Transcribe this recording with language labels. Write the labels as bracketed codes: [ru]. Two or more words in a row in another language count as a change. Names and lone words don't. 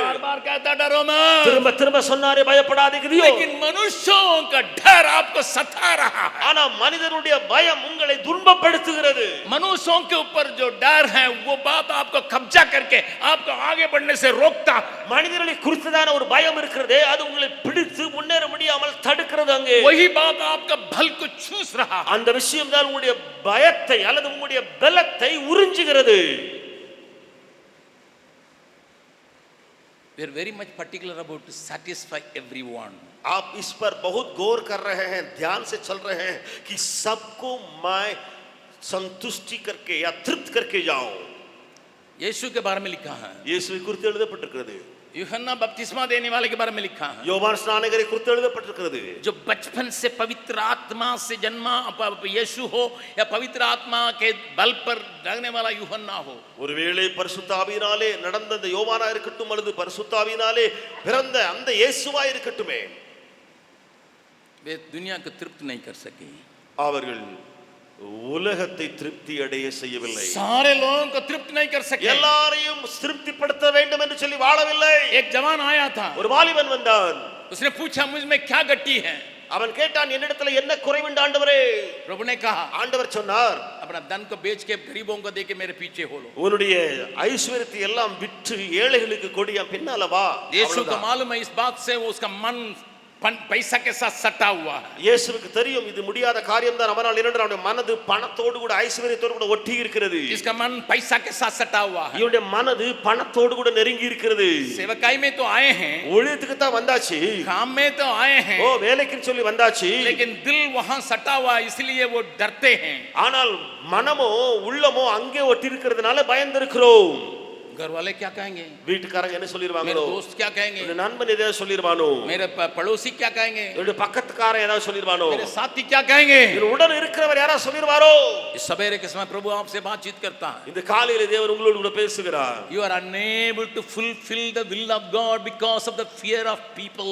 [hi] बार-बार कहता डरो मत, [ta] திரும்ப சொன்னாரே பயப்படாதீங்க. [hi] लेकिन मनुष्यों का डर आपको सता रहा है. [ta] ஆனா மனிதனுடைய பயம் உங்களை துன்பப்படுத்துகிறது. [hi] मनुष्यों के ऊपर जो डर है वो बात आपको कब्जा करके आपको आगे बढ़ने से रोकता. [ta] மனிதர்களை குறித்ததான ஒரு பயம் இருக்கிறதே அது உங்களை பிடித்து முன்னேற முடியாமல் தடுக்கிறது. அங்கே [hi] वही बात आपका बल को चूस रहा. [ta] அந்த விஷயம் தான் உங்களுடைய பயத்தை அல்லது உங்களுடைய பலத்தை உறிஞ்சுகிறது. [en] We are very much particular about to satisfy everyone. [hi] आप इस पर बहुत गौर कर रहे हैं, ध्यान से चल रहे हैं कि सबको मैं संतुष्टि करके या तृप्त करके जाऊं. यीशु के बारे में लिखा है. [ta] இயேசுவை குறித்து எழுதப்பட்டிருக்கிறது. [hi] यूहन्ना बपतिस्मा देने वाले के बारे में लिखा है. [ta] யோவான் ஸ்நானகரை குறித்து எழுதப்பட்டிருக்கிறது. [hi] जो बचपन से पवित्र आत्मा से जन्मा यीशु हो या पवित्र आत्मा के बल पर लगने वाला यूहन्ना हो. [ta] ஒருவேளை பரிசுத்த ஆவியினாலே நடந்த அந்த யோவானா இருக்கட்டும் அல்லது பரிசுத்த ஆவியினாலே பிறந்த அந்த இயேசுவா இருக்கட்டுமே, [hi] वे दुनिया को तृप्त नहीं कर सके. [ta] அவர்கள் உலகத்தை திருப்தி அடைய செய்யவில்லை. [hi] सारे लोगों को तृप्त नहीं कर सके. [ta] எல்லாரையும் திருப்திப்படுத்த வேண்டும் என்று சொல்லி வாழவில்லை. [hi] एक जवान आया था. [ta] ஒரு வாலிபன் வந்தான். [hi] उसने पूछा मुझ में क्या गट्टी है. [ta] அவன் கேட்டான், என்னிடத்துல என்ன குறைவுண்டு ஆண்டவரே? [hi] प्रभु ने कहा, [ta] ஆண்டவர் சொன்னார், [hi] अपना धन को बेच के गरीबों को दे के मेरे पीछे हो लो. [ta] உன்னுடைய ஐஸ்வரியத்தை எல்லாம் விற்று ஏழைகளுக்கு கொடு, என் பின்னால வா. [hi] यीशु को मालूम है इस बात से वो उसका मन पैसा के साथ सटा हुआ है. [ta] இயேசுவுக்கு தெரியும் இது முடியாத காரியம் தான். அவனால் இரண்டு அவருடைய மனது பணத்தோடு கூட ஐஸ்வரியத்தோடு கூட ஒட்டி இருக்கிறது. [hi] इसका मन पैसा के साथ सटा हुआ है. [ta] இவருடைய மனது பணத்தோடு கூட நெருங்கி இருக்கிறது. [hi] सेवकाई में तो आए हैं, [ta] ஊழியத்துக்கு தான் வந்தாச்சு, [hi] काम में तो आए हैं, [ta] ஓ வேலைக்குன்னு சொல்லி வந்தாச்சு, [hi] लेकिन दिल वहां सटा हुआ इसलिए वो डरते हैं. [ta] ஆனால் மனமோ உள்ளமோ அங்கே ஒட்டி இருக்கிறதுனால பயந்திருக்கிறோம். [hi] घर वाले क्या कहेंगे, [ta] வீட்டுக்காரங்க என்ன சொல்லிருவாங்க, [hi] मेरे दोस्त क्या कहेंगे, [ta] உங்க நண்பன் ஏதாவது சொல்லிருவானோ, [hi] मेरे पड़ोसी क्या कहेंगे, [ta] உங்க பக்கத்துக்காரன் ஏதாவது சொல்லிருவானோ, [hi] मेरे साथी क्या कहेंगे. [ta] உடன் இருக்கிறவர் யாராவது சொல்லிருவாரோ. [hi] इस सवेरे के समय प्रभु आपसे बातचीत करता है. [ta] இந்த காலையில தேவன் உங்களோடு கூட பேசுகிறார். [en] You are unable to fulfill the will of God because of the fear of people.